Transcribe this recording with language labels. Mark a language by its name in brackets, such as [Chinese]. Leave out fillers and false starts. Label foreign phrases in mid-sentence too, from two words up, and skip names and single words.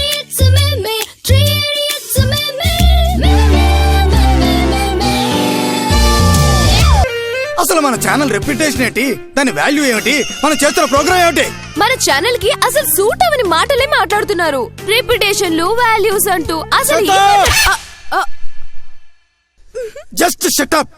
[Telugu] idiots me me, 3 idiots me me, me me me me me. అసలు మన [English] channel reputation [Telugu] ఏంటి, దాని వాల్యూ ఏమిటి, మనం చేస్తున్న ప్రోగ్రామ్ ఏమిటి? మన ఛానల్ కి అసలు సూట్ అవని మాటలే మాట్లాడుతున్నారు. [English] reputations values [Telugu] అంటూ అసలు [English] just shut up.